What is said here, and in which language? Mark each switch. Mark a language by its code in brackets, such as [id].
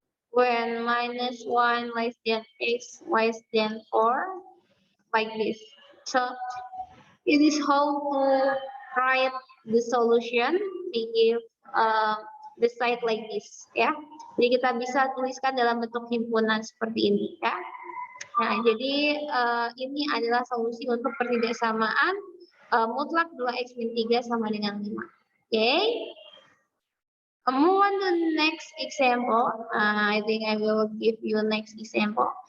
[en] when minus 1 less than x less than 4, like this. So it is how to write the solution. We give the side like this, ya. [id] Jadi kita bisa tuliskan dalam bentuk himpunan seperti ini, ya. Nah, jadi ini adalah solusi untuk pertidaksamaan mutlak 2x min 3 sama dengan 5. Oke. [en] Move on to the next example. I think I will give you next example.